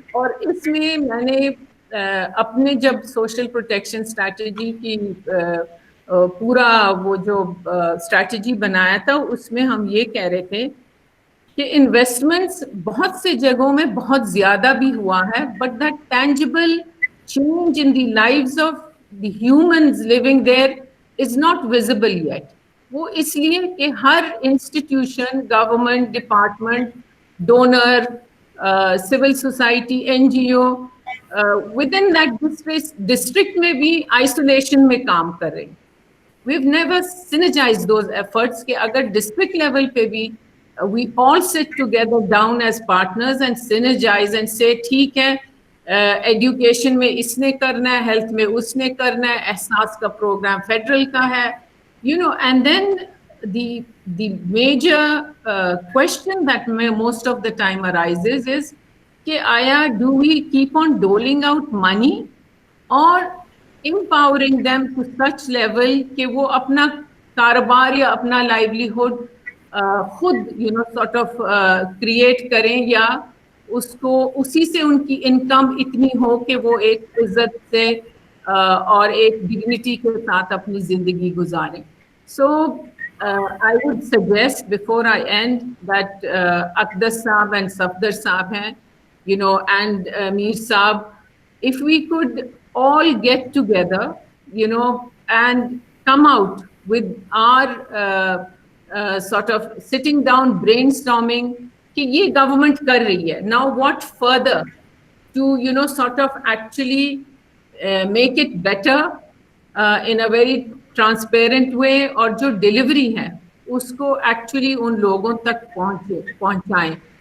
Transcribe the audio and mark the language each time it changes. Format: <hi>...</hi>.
<ur>اور اس میں میں نے اپنے جب سوشل پروٹیکشن اسٹریٹجی کی پورا وہ جو اسٹریٹجی بنایا تھا, اس میں ہم یہ کہہ رہے تھے کہ انویسٹمنٹس بہت سے جگہوں میں بہت زیادہ بھی ہوا ہے,</ur> <en>But that tangible change in the lives of the humans living there is not visible yet.</en> <ur>وہ اس لیے کہ ہر institution, government department, donor, civil society, N جی O</ur> <en>within that</en> <ur>district میں بھی آئسولیشن میں کام کر رہے ہیں.</ur> <en>We've never synergized those efforts</en> <ur>کہ اگر ڈسٹرکٹ لیول پہ بھی</ur> <en>we all sit together down as partners and synergize and say</en> <ur>ٹھیک ہے, ایڈوکیشن میں اس نے کرنا ہے, ہیلتھ میں اس نے کرنا ہے, احساس کا پروگرام فیڈرل کا ہے,</ur> <en>and then the major question that most of the time arises is</en> <ur>کہ آیا</ur> <en>do we keep on doling out money</en> <ur>اور empowering them to such level کہ وہ اپنا کاروبار یا اپنا لائیولیہڈ خود</ur> <en>sort of</en> <ur>کریٹ کریں, یا اس کو اسی سے ان کی انکم اتنی ہو کہ وہ ایک عزت سے اور ایک ڈگنیٹی کے ساتھ اپنی زندگی گزاریں.</ur> <en>so I would suggest before I end that Aqdas Saab and Safdar Saab hain, and Mir Saab, if we could all get together, and come out with our sort of sitting down brainstorming</en> <ur>کہ یہ government کر رہی ہے,</ur> <en>now what further to sort of actually make it better in a very transparent way,</en> <ur>اور جو delivery ہے اس کو actually ان لوگوں تک پہنچائیں.</ur>